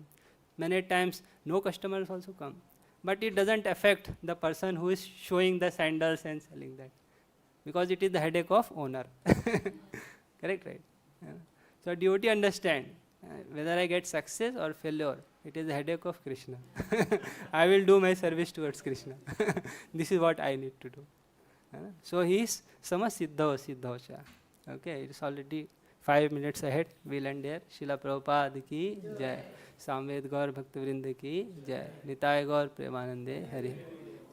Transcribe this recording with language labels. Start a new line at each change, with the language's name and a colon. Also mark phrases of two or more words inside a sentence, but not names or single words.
English: Many times no customers also come. But it doesn't affect the person who is showing the sandals and selling that, because it is the headache of owner. Correct, right? So devotee understand, whether I get success or failure, it is the headache of Krishna. I will do my service towards Krishna. This is what I need to do. So he is
Sanskrit: समः सिद्धौ सिद्धौ च.
English: Okay, it is already 5 minutes ahead. We'll end there. Srila Prabhupada
Hindi: की जय. सम्वेद गौर भक्त वृन्द की जय। निताई गौर प्रेमानन्दे हरि.